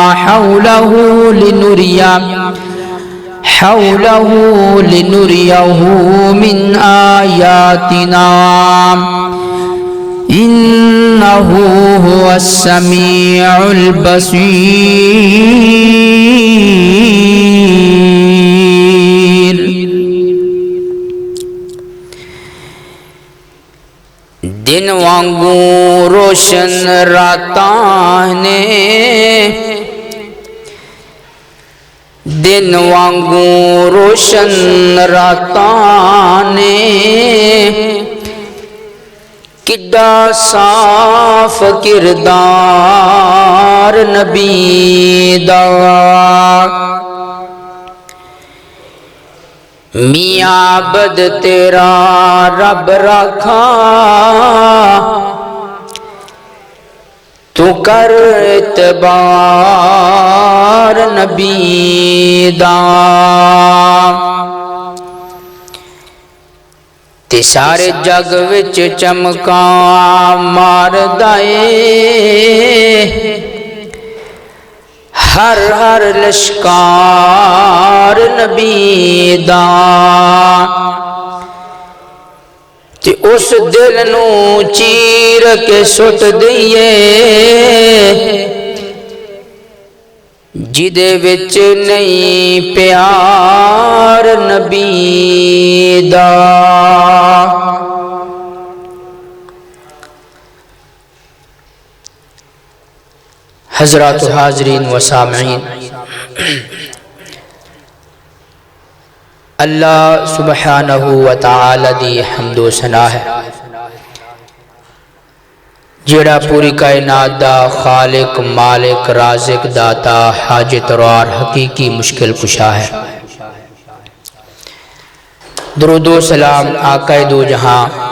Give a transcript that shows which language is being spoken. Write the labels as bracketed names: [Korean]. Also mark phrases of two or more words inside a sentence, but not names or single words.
[Arabic] حوله لنريه من آياتنا إنه هو السميع البصير [Punjabi] دن وانگو روشن راتاں نے دن وانگو روشن راتاں نے کڈا صاف کردار نبی دا میاں عبد تیرا رب رکھا تو کر اعتبار نبی دا تے سارے جگ وچ چمکاں مار دائے ہر ہر لشکار نبی دا تے اس دل نو چیر کے سٹ دئیے جدے وچ نہیں پیار نبی دا حضرات و حاضرین و سامعین اللہ سبحانہ و تعالی دی حمد و ثنا ہے جیڑا پوری کائنات دا خالق مالک رازق داتا حاجت روار حقیقی مشکل کشا ہے درود و سلام آقا دو جہاں